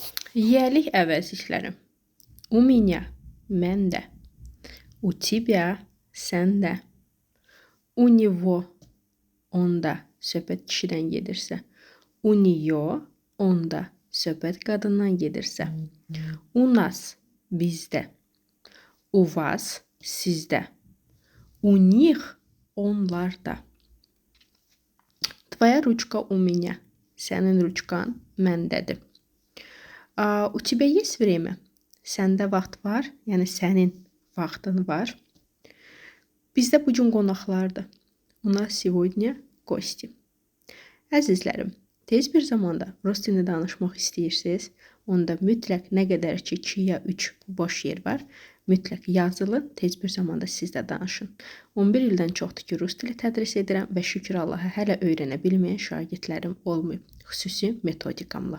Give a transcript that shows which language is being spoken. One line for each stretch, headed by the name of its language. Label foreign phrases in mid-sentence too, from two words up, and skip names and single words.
Azerbaijani: Yiyəlik əvəzlikləri.
Russian: У меня, məndə. У тебя, səndə. У него,
Azerbaijani: onda, söhbət kişidən gedirsə.
Russian: У нее,
Azerbaijani: onda, söhbət qadından gedirsə.
Russian: У нас, bizdə. У вас, sizdə. У них, onlarda. Твоя ручка у меня.
Azerbaijani: Sənin ruçkan məndədir.
Russian: У тебя есть время?
Azerbaijani: Səndə vaxt var? Yəni sənin vaxtın var. Bizdə bu gün qonaqlardır.
Russian: У нас сегодня гости.
Azerbaijani: Əzizlərim, tez bir zamanda rus dilini danışmaq istəyirsiniz, onda mütləq nə qədər ki 2 ya 3 boş yer var, mütləq yazılın, tez bir zamanda siz də danışın. 11 ildən çoxdur ki, rus dili tədris edirəm və şükür Allaha hələ öyrənə bilməyən şagirdlərim olmayıb, xüsusi metodikamla.